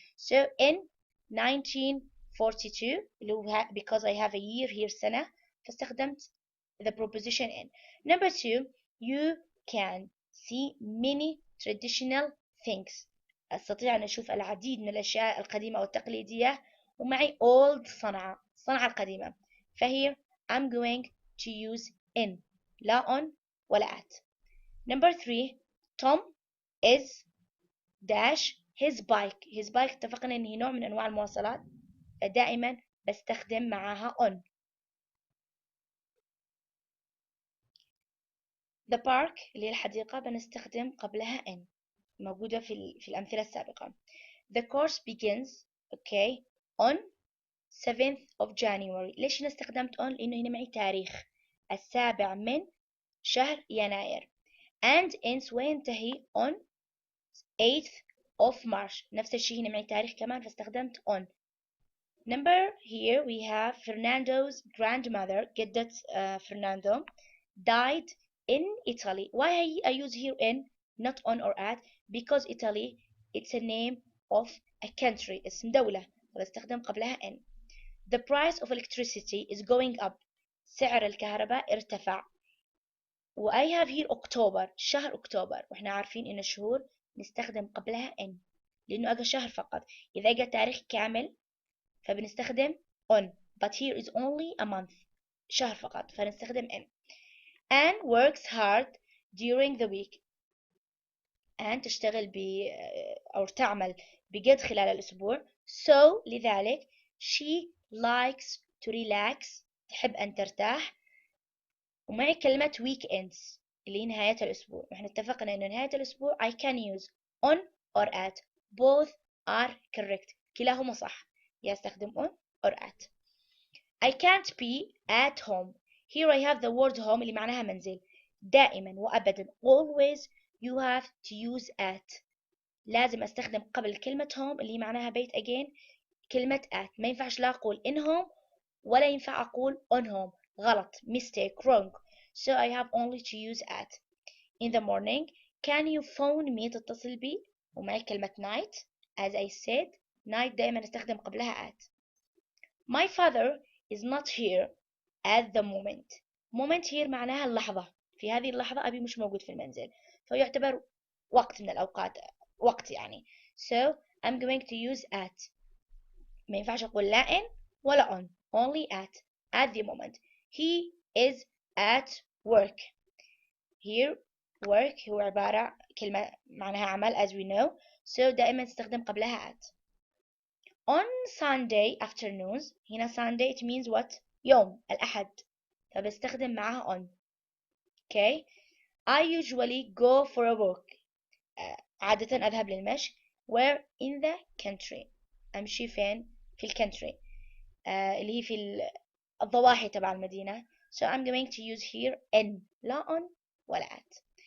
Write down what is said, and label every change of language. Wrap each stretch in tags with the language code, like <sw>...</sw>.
<en>so in 1942</en> <ar>اللي هو</ar> <en>because I have a year here</en> <ar>سنة فاستخدمت</ar> <en>the preposition in. number 2 you can see many traditional things.</en> <ar>أستطيع أن أشوف العديد من الأشياء القديمة والتقليدية ومعي old صنعاء القديمة.</ar> <en>فهير I'm going to use in لا on ولا at. number 3 Tom is dash his bike. his bike</en> <ar>اتفقنا إن هي نوع من أنواع المواصلات دائما بستخدم معاها on.</ar> <en>the park</en> <ar>اللي هي الحديقة بنستخدم قبلها in موجودة في الأمثلة السابقة.</ar> <en>the course begins okay on 7th of January.</en> <ar>ليش هنا استخدمت on؟ لأنه هنا معي تاريخ 7 من شهر يناير</ar> <en>and ends</en> <ar>وينتهي on 8th of March. نفس الشيء هنا معي تاريخ كمان فاستخدمت on.</ar> <en>number here we have Fernando's grandmother جدة Fernando died in Italy. why I use here in not on or at? because Italy it's a name of a country</en> <ar>اسم دولة فبستخدم قبلها</ar> <en>in. the price of electricity is going up.</en> <ar>سعر الكهرباء ارتفع. و</ar> <en>I have here October</en> <ar>شهر أكتوبر وإحنا عارفين إن الشهور نستخدم قبلها in لأنه أجا شهر فقط. إذا أجا تاريخ كامل فبنستخدم on</ar> <en>but here is only a month</en> <ar>شهر فقط فنستخدم in.</ar> <en>Anne works hard during the week.</en> <ar>Anne تشتغل أو تعمل بجد خلال الأسبوع so لذلك</ar> <en>she likes to relax</en> <ar>تحب أن ترتاح. ومعي كلمة weekends اللي هي نهاية الأسبوع. نحن اتفقنا إنه نهاية الأسبوع</ar> <en>I can use on or at. both are correct</en> <ar>كلاهما صح. يستخدم</ar> <en>on or at. I can't be at home. here I have the word home</en> <ar>اللي معناها منزل. دائما وأبدا</ar> <en>always you have to use at.</en> <ar>لازم أستخدم قبل كلمة home اللي معناها بيت again كلمة at. ما ينفعش لا أقول in home ولا ينفع أقول on home.</ar> <en>غلط mistake wrong. so I have only to use at. in the morning can you phone me</en> <ar>تتصل بي ومعي كلمة</ar> <en>night as I said night</en> <ar>دائما أستخدم قبلها</ar> <en>at. my father is not here at the moment here معناها اللحظة.</en> <ar>في هذه اللحظة أبي مش موجود في المنزل فيعتبر وقت من الأوقات وقت يعني.</ar> <en>so I'm going to use at.</en> <ar>ما ينفعش أقول لا in ولا on</ar> <en>only at the moment. he is at work. Here work</en> <ar>هو عبارة كلمة معناها عمل</ar> <en>as we know, so</en> <ar>دائما تستخدم قبلها at.</ar> <en>On Sunday afternoons, هنا Sunday it means what؟</en> <ar>يوم الأحد، فبستخدم معاها</ar> <en>on. Okay, I usually go for a walk.</en> <ar>عادة أذهب للمشي.</ar> <en>Where in the country.</en> <ar>أمشي فين؟ في الكنتري. اللي هي في الضواحي تبع المدينة.</ar> <en>So I'm going to use here in لا on ولا at.</en>